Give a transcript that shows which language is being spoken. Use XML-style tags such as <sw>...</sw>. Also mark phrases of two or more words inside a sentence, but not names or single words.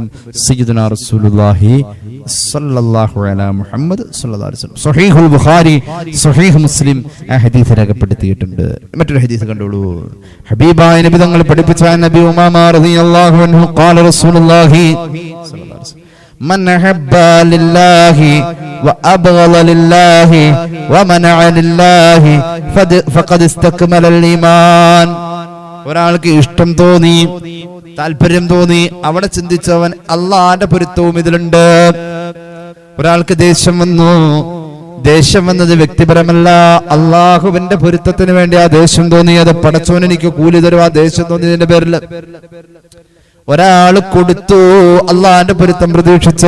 <ar>سيدنا رسول الله صلى الله عليه محمد صلى الله عليه وسلم</ar> <ml>സ്വഹീഹുൽ ബുഖാരി സ്വഹീഹ് മുസ്ലിം ആ ഹദീസ് രേഖപ്പെടുത്തിയിട്ടുണ്ട്. മറ്റൊരു ഹദീസ് കണ്ടോളൂ. ഹബീബായ നബി തങ്ങൾ പഠിപ്പിച്ച നബി ഉമാമ</ml> <ar>رضي الله عنه قال رسول الله صلى الله عليه وسلم, من أحب لله وأبغض لله ومنع لله فقد استكمل الإيمان.</ar> <ml>ഒരാൾക്ക് ഇഷ്ടം തോന്നി, താല്പര്യം തോന്നി, അവിടെ ചിന്തിച്ചവൻ അള്ളാന്റെ പൊരുത്തവും ഇതിലുണ്ട്. ഒരാൾക്ക് ദേഷ്യം വന്നു, ദേഷ്യം വന്നത് വ്യക്തിപരമല്ല, അള്ളാഹുവിന്റെ പൊരുത്തത്തിന് വേണ്ടി ആ ദേഷ്യം തോന്നിയത്. പടച്ചോൻ എനിക്ക് കൂലി തരും ആ ദേഷ്യം തോന്നിയതിന്റെ പേരിൽ. ഒരാൾ കൊടുത്തു, അള്ളാന്റെ പൊരുത്തം പ്രതീക്ഷിച്ച്.</ml>